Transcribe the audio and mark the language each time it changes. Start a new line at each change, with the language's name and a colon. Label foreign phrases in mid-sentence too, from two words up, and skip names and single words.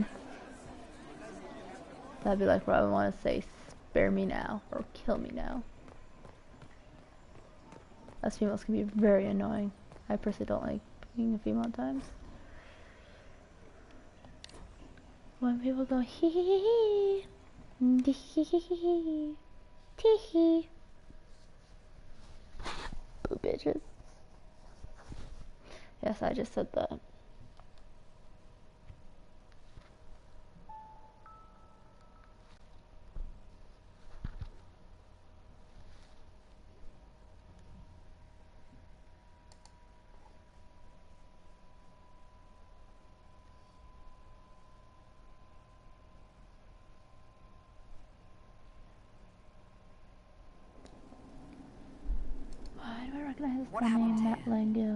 English: That'd be like what I would want to say, spare me now or kill me now. Us females can be very annoying. I personally don't like being a female at times. When people go hee hee hee hee hee tee hee. Boo bitches. Yes, I just said that. Why do I recognize the name Matt Langell?